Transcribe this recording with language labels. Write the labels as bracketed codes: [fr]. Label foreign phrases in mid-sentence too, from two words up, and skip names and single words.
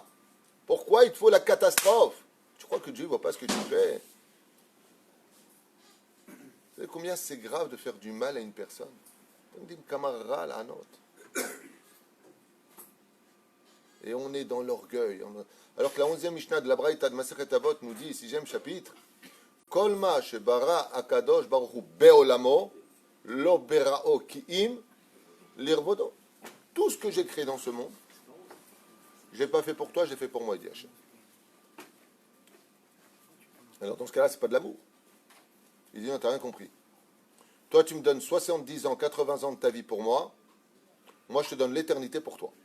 [fr] Pourquoi il te faut la catastrophe? Tu crois que Dieu ne voit pas ce que tu fais? Vous savez combien c'est grave de faire du mal à une personne? On dit camarade la note. Et on est dans l'orgueil. Alors que la 11e Mishnah de la Braïta de [he] מסכת אבות [fr] nous dit, 6e chapitre, [he] כל מה שברא הקדוש ברוך הוא בעולמו לא בראו כי אם לכבודו. [fr] Tout ce que j'ai créé dans ce monde, je n'ai pas fait pour toi, j'ai fait pour moi, dit Hachem. Alors dans ce cas-là, c'est pas de l'amour. Il dit non, t'as rien compris. Toi, tu me donnes 70 ans, 80 ans de ta vie pour moi. Moi, je te donne l'éternité pour toi.